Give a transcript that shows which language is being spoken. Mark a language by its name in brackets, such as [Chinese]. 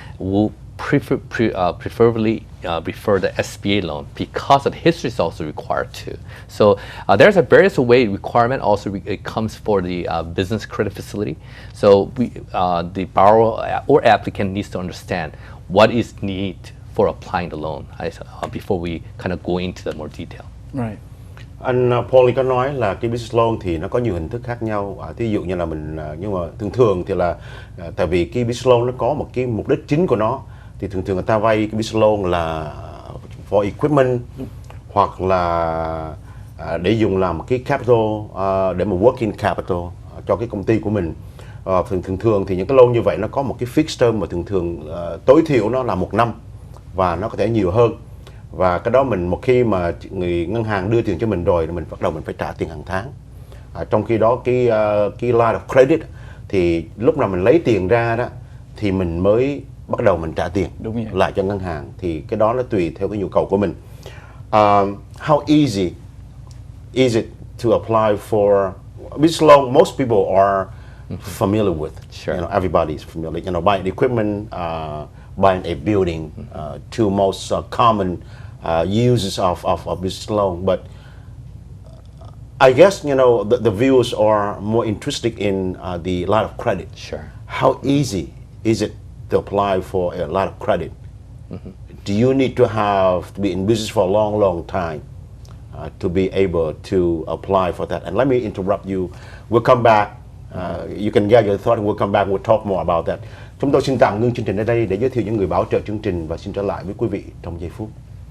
[English] We'll preferably prefer the SBA loan because of history is also required too. So there's a various way requirement also it comes for the business credit facility. So the borrower or applicant needs to understand what is needed for applying the loan before we kind of go into the more detail. Right. [Vietnamese] Anh Paul có nói là cái business loan thì nó có nhiều hình thức khác nhau. Thí dụ như là nhưng mà thường thì là tại vì cái business loan nó có một cái mục đích chính của nó, thì thường người ta vay cái business loan là for equipment hoặc là để dùng làm cái capital, để mà working capital cho cái công ty của mình. Thường thì những cái loan như vậy nó có một cái fixed term mà thường tối thiểu nó là 1 năm và nó có thể nhiều hơn. Và cái đó một khi mà người ngân hàng đưa tiền cho mình rồi, mình bắt đầu mình phải trả tiền hàng tháng. Trong khi đó cái line of credit thì lúc nào mình lấy tiền ra đó thì mình mới bắt đầu mình trả tiền lại cho ngân hàng, thì cái đó nó tùy theo cái nhu cầu của mình. [English] How easy is it to apply for business loan? Most people are familiar with. Sure. You know, everybody is familiar. You know, buying equipment, buying a building, two most common uses of business loan. But I guess, you know, the viewers are more interested in the line of credit. Sure. How easy is it to apply for a line of credit? Do you need to be in business for a long time to be able to apply for that? And let me interrupt you. We'll come back. [Vietnamese] You can get your thought and we'll come back and we'll talk more about that. Chúng tôi xin tạm ngưng chương trình ở đây để giới thiệu những người bảo trợ chương trình và xin trở lại với quý vị trong giây phút.